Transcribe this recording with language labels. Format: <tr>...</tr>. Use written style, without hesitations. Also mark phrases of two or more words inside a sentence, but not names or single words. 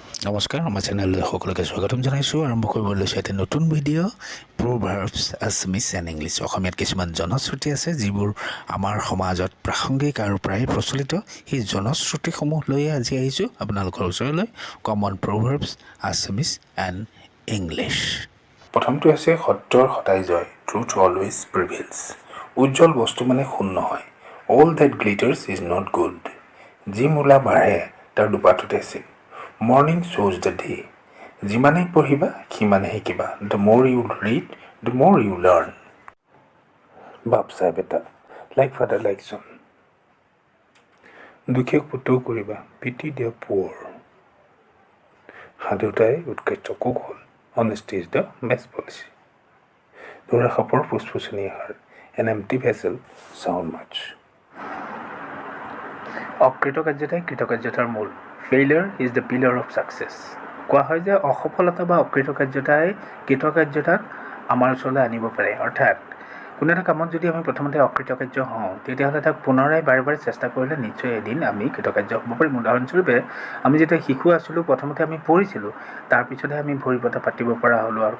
<as>নমস্কাৰ আমাৰ চেনেললৈ সকলোকে স্বাগতম জনাইছোঁ আৰম্ভ কৰিব লৈছোঁ এটা নতুন ভিডিঅ' Proverbs Assamese and English অসমীয়াত কিছুমান জনশ্ৰুতি আছে যিবোৰ আমাৰ সমাজত প্ৰাসংগিক আৰু প্ৰায় প্ৰচলিত সেই জনশ্ৰুতিসমূহ লৈ আজি আহিছোঁ আপোনালোকৰ ওচৰলৈ Common Proverbs Assamese and English প্ৰথমটো আছে সত্যৰ সদায় জয়</as> <en>Truth always prevails</en> <as>উজ্জ্বল বস্তু মানে সোণ নহয়</as> <en>All that glitters is not gold</en> <as>যি মূলা বাঢ়ে তাৰ দুপাততে আছে</as> <en>Morning shows the day.</en> <as>যিমানে পঢ়িবা সিমানে শিকিবা.</as> <en>The more you read, the more you learn.</en> <as>বাপ সাহেব এটা</as> <en>like father like son.</en> <as>দুখীয়াক পুতৌ কৰিবা</as> <en>pity the poor.</en> <as>সাধুতাই উৎকৃষ্ট কৌশল.</as> <en>Honesty is the best policy.</en> <as>ধৰা সাপৰ ফুসফুসনি আহাৰ.</as> <en>An empty vessel sound much.</en> <as>অকৃতকাৰ্যতাই কৃতকাৰ্যতাৰ মূল</as> <en>Failure is the pillar of success.</en> <as>কোৱা হয় যে অসফলতা বা অকৃতকাৰ্যতাই কৃতকাৰ্যতাক আমাৰ ওচৰলৈ আনিব পাৰে অৰ্থাৎ কোনো এটা কামত যদি আমি প্ৰথমতে অকৃতকাৰ্য হওঁ তেতিয়াহ'লে তাক পুনৰাই বাৰে বাৰে চেষ্টা কৰিলে নিশ্চয় এদিন আমি কৃতকাৰ্য হ'ব পাৰিম উদাহৰণস্বৰূপে আমি যেতিয়া শিশু আছিলোঁ প্ৰথমতে আমি পঢ়িছিলোঁ তাৰপিছতহে আমি ভৰি পতা পাতিব পৰা হ'লোঁ আৰু</as>